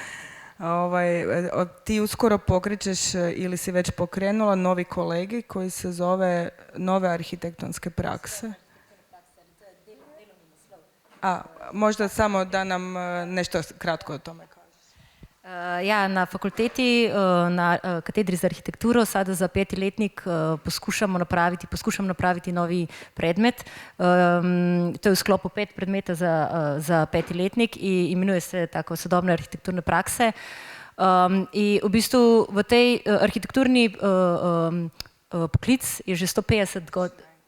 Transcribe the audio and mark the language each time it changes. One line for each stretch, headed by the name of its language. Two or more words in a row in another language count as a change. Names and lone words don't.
Croatian: Ti uskoro pokrećeš ili si već pokrenula novi kolegij koji se zove Nove arhitektonske prakse. Možda samo da nam nešto kratko o tome kažeš.
Slovenian: Ja, na fakulteti, na katedri za arhitekturo, sada za 5. letnik poskušam napraviti novi predmet. To je v sklopu 5 predmeta za 5. letnik in imenuje se tako sodobne arhitekturne prakse. In v bistvu v tej arhitekturni poklic je že 150 godin.